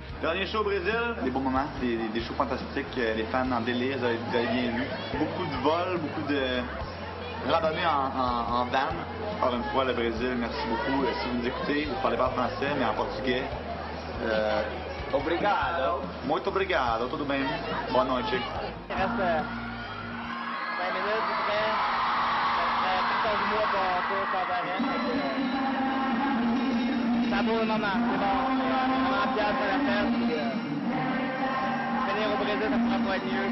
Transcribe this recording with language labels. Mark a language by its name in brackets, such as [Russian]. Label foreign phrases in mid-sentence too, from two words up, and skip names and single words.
[French] Dernier show au Brésil, des beaux moments, des shows fantastiques, les fans en délire, vous avez bien vu. Beaucoup de vols, beaucoup de randonnées en van. Encore une fois, le Brésil, merci beaucoup. Si vous nous écoutez, vous ne parlez pas français, mais en portugais. [Portuguese] Obrigado. Muito obrigado. Tudo bem? Boa noite. [French] Il reste 5 minutes, après. Ça fait 14 mois qu'on court sans arrêt. Ça vaut le moment. C'est bon. On est vraiment fiers de la fête. Venir au Brésil, ça pourra pas être mieux.